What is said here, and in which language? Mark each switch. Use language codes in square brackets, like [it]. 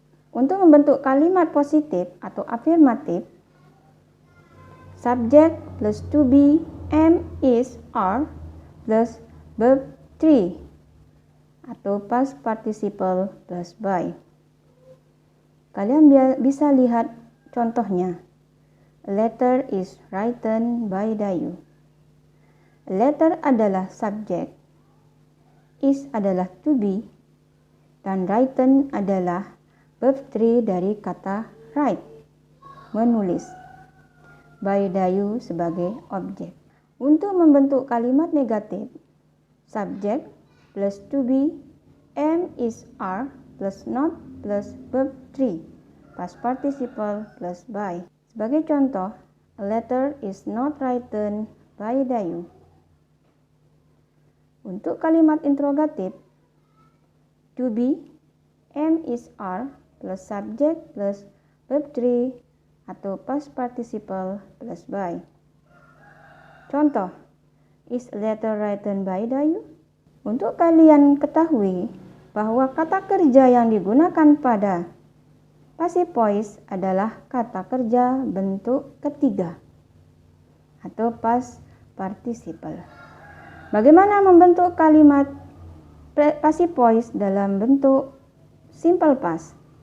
[id] Untuk membentuk kalimat positif atau afirmatif, subject plus to be, am, is, are plus verb 3 atau past participle plus by. Kalian bisa lihat contohnya. [en] A letter is written by Dayu. [id] A letter adalah subjek, is adalah to be, dan written adalah verb 3 dari kata write, menulis. By Dayu sebagai objek. Untuk membentuk kalimat negatif, subject plus to be, am, is, are plus not plus verb 3, past participle plus by. Sebagai contoh, [en] a letter is not written by Dayu. [id] Untuk kalimat interrogatif, to be, am, is, are plus subject plus verb 3 atau past participle plus by. [en] Contoh, is a letter written by Dayu? [id] Untuk kalian ketahui bahwa kata kerja yang digunakan pada passive voice adalah kata kerja bentuk ketiga atau past participle. Bagaimana membentuk kalimat passive voice dalam bentuk simple past?